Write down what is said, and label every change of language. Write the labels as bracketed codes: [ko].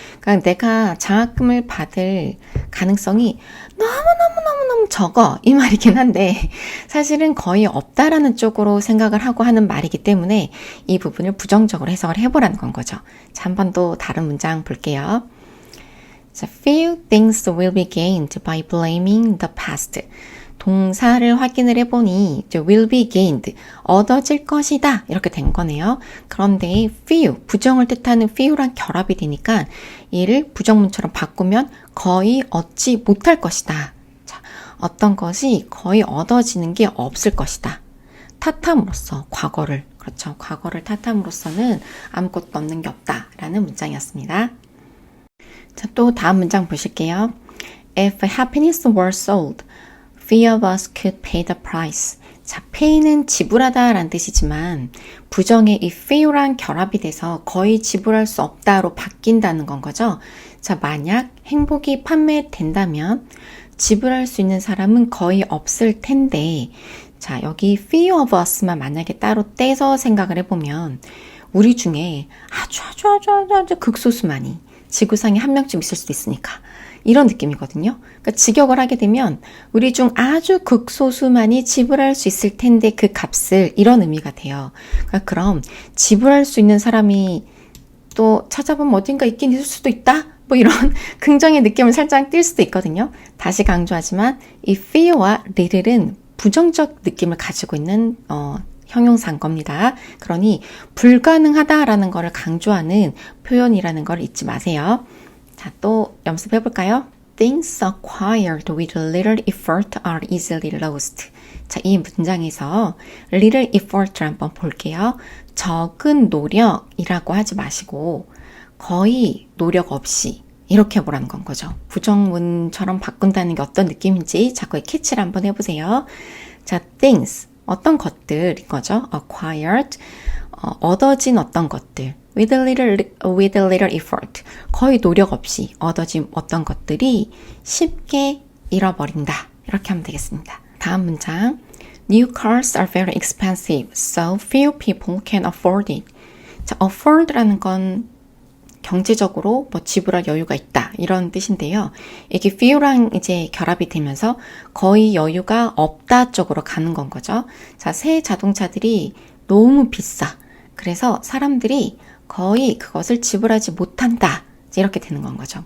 [ko] 그러니까 내가 장학금을 받을 가능성이 너무너무 적어 이 말이긴 한데 사실은 거의 없다라는 쪽으로 생각을 하고 하는 말이기 때문에 이 부분을 부정적으로 해석을 해보라는 건 거죠. 자, 한 번 더 다른 문장 볼게요. [en] 자, few things will be gained by blaming the past. [ko] 동사를 확인을 해보니 [en] will be gained, [ko] 얻어질 것이다 이렇게 된 거네요. 그런데 few, 부정을 뜻하는 few랑 결합이 되니까 얘를 부정문처럼 바꾸면 거의 얻지 못할 것이다. 자, 어떤 것이 거의 얻어지는 게 없을 것이다. 탓함으로써 과거를, 그렇죠. 과거를 탓함으로써는 아무것도 얻는 게 없다라는 문장이었습니다. 자, 또 다음 문장 보실게요. [en] If happiness were sold, few of us could pay the price. [ko] 자, pay는 지불하다 라는 뜻이지만 부정의 이 few랑 결합이 돼서 거의 지불할 수 없다로 바뀐다는 건 거죠. 자, 만약 행복이 판매된다면 지불할 수 있는 사람은 거의 없을 텐데 자, 여기 [en] few of us [ko] 만 만약에 따로 떼서 생각을 해보면 우리 중에 아주 극소수만이 지구상에 한 명쯤 있을 수도 있으니까 이런 느낌이거든요. 그러니까 직역을 하게 되면 우리 중 아주 극소수만이 지불할 수 있을 텐데 그 값을 이런 의미가 돼요. 그러니까 그럼 지불할 수 있는 사람이 또 찾아보면 어딘가 있긴 있을 수도 있다? 뭐 이런 긍정의 느낌을 살짝 띌 수도 있거든요. 다시 강조하지만 이 few와 little은 부정적 느낌을 가지고 있는 형용사인 겁니다. 그러니 불가능하다라는 것을 강조하는 표현이라는 걸 잊지 마세요. 자, 또 연습해 볼까요? [en] things acquired with little effort are easily lost. [ko] 자, 이 문장에서 [en] little effort [ko] 를 한번 볼게요. 적은 노력이라고 하지 마시고 거의 노력 없이 이렇게 보라는 건 거죠. 부정문처럼 바꾼다는 게 어떤 느낌인지 자꾸의 캐치를 한번 해보세요. 자, things, 어떤 것들인 거죠. acquired, 얻어진 어떤 것들. [en] with a little effort, [ko] 거의 노력 없이 얻어진 어떤 것들이 쉽게 잃어버린다. 이렇게 하면 되겠습니다. 다음 문장. [en] New cars are very expensive, so few people can afford it. [ko] 자, afford라는 건 경제적으로 뭐 지불할 여유가 있다 이런 뜻인데요. 이게 few랑 이제 결합이 되면서 거의 여유가 없다 쪽으로 가는 건 거죠. 자, 새 자동차들이 너무 비싸. 그래서 사람들이 거의 그것을 지불하지 못한다. 이렇게 되는 건 거죠.